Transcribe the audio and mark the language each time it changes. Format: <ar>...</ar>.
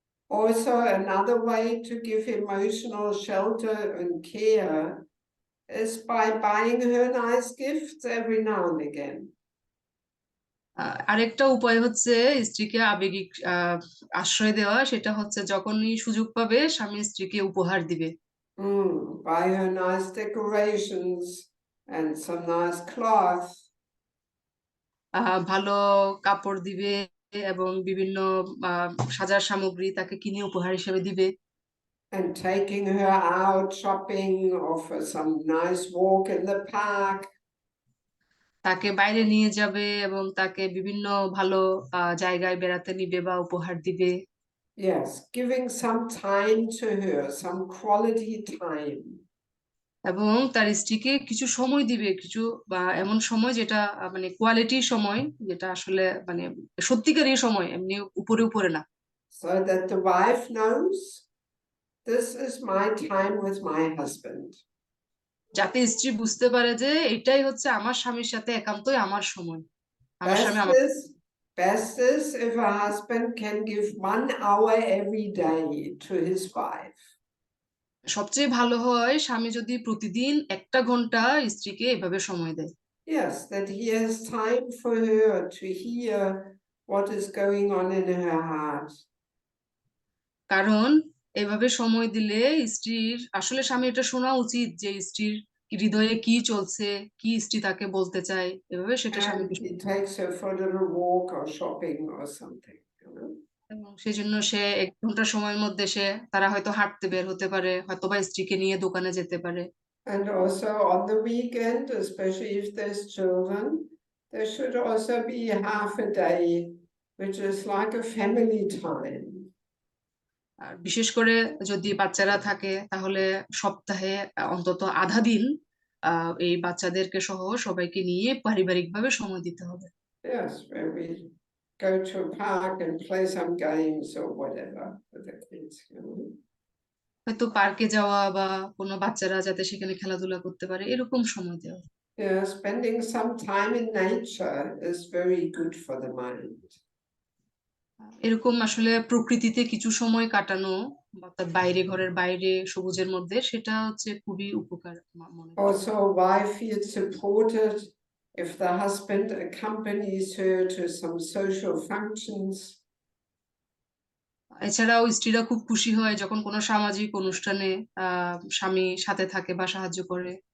<en>Also, another way to give emotional shelter and care is by buying her nice gifts every now and again.</en> <bn>আরেকটা উপায় হচ্ছে স্ত্রীকে আবেগিক আশ্রয় দেওয়া, সেটা হচ্ছে যখনই সুযোগ পাবে স্বামী স্ত্রীকে উপহার দিবে।</bn> <en>Buy her nice decorations and some nice cloth.</en> <bn>ভালো কাপড় দিবে এবং বিভিন্ন সাজার সামগ্রী তাকে কিনে উপহার হিসেবে দিবে।</bn> <en>And taking her out shopping or for some nice walk in the park.</en> <bn>তাকে বাইরে নিয়ে যাবে এবং তাকে বিভিন্ন ভালো জায়গায় বেড়াতে নিবে বা উপহার দিবে।</bn> <en>Yes, giving some time to her, some quality time.</en> <bn>এবং তার স্ত্রীকে কিছু সময় দিবে, কিছু এমন সময় যেটা মানে কোয়ালিটি সময়, যেটা আসলে মানে সত্যিকারই সময়, এমনি উপরে উপরে না।</bn> <en>So that the wife knows this is my time with my husband.</en> <bn>যাতে স্ত্রী বুঝতে পারে যে এটাই হচ্ছে আমার স্বামীর সাথে একান্তই আমার সময়। আমার স্বামী</bn> <en>Best is if a husband can give 1 hour every day to his wife.</en> <bn>সবচেয়ে ভালো হয় স্বামী যদি প্রতিদিন 1 ঘন্টা স্ত্রীকে এভাবে সময় দেয়।</bn> <en>Yes, that he has time for her to hear what is going on in her heart.</en> <bn>কারণ এভাবে সময় দিলে স্ত্রীর আসলে স্বামী এটা শোনা উচিত যে স্ত্রীর হৃদয়ে কি চলছে, কি স্ত্রী তাকে বলতে চায়, এভাবে সেটা</bn> <en>And</en> <bn>স্বামীকে</bn> <en>he takes her for a little walk or shopping or something, you know?</en> <bn>এবং সেই জন্য সে 1 ঘন্টা সময়ের মধ্যে তারা হয়তো হাঁটতে বের হতে পারে, হয়তো বা স্ত্রীকে নিয়ে দোকানে যেতে পারে।</bn> <en>And also on the weekend, especially if there's children, there should also be half a day, which is like a family time.</en> <bn>আর বিশেষ করে যদি বাচ্চারা থাকে তাহলে সপ্তাহে অন্তত আধা দিন এই বাচ্চাদেরকে সহ সবাইকে নিয়ে পারিবারিকভাবে সময় দিতে হবে।</bn> <en>Yes, where we go to a park and play some games or whatever with the kids, you know?</en> <bn>হয়তো পার্কে যাওয়া বা কোনো বাচ্চারা যাতে সেখানে খেলাধুলা করতে পারে, এরকম সময় দেওয়া।</bn> <en>Yeah, spending some time in nature is very good for the mind.</en> <bn>এরকম আসলে প্রকৃতিতে কিছু সময় কাটানো বা তার বাইরে, ঘরের বাইরে সবুজের মধ্যে, সেটা হচ্ছে খুবই উপকার মনে করি।</bn> <en>Also, a wife feels supported if the husband accompanies her to some social functions.</en> <bn>এছাড়াও স্ত্রীরা খুব খুশি হয় যখন কোনো সামাজিক অনুষ্ঠানে স্বামী সাথে থাকে বা সাহায্য করে।</bn>